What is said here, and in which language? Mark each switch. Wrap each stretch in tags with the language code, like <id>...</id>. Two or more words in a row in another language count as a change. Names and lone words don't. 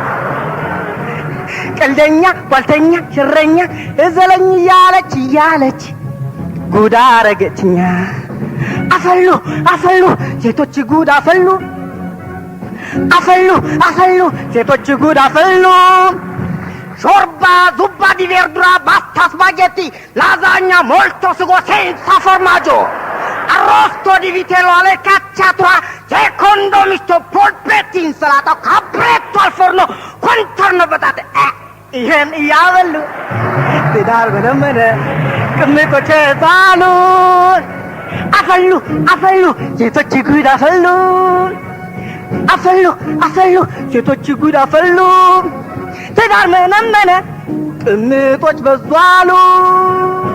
<am>ቀልደኛ ጓልተኛ ሽረኛ እዘለኝ እያለች ጉድ አረገችኛ አፈሉ ሴቶች ጉድ አፈሉ ሴቶች ጉድ አፈሉ</am> <it>ሾርባ zuppa di verdura pasta spaghetti lasagna molto sugo senza formaggio arrosto di vitello alle cacciatura secondo misto polpetti insalata capretto al forno contorno patate</it> <am>ይሄን እያበሉ ትዳር በደመነ ቅምጦች ጣሉ አፈሉ ሴቶች ጉድ አፈሉ ሴቶች ጉድ አፈሉ ትዳር መነመነ ቅምጦች በዟሉ</am>